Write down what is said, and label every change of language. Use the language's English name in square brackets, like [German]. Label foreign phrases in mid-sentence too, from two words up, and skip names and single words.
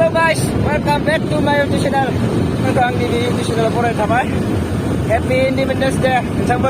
[English] guys, welcome back to my YouTube channel. [Bodo] Nonton आंनि बे [English] YouTube channel [Bodo] फरायनो थाबाय. [English] Happy Independence Day नोंथांमोन.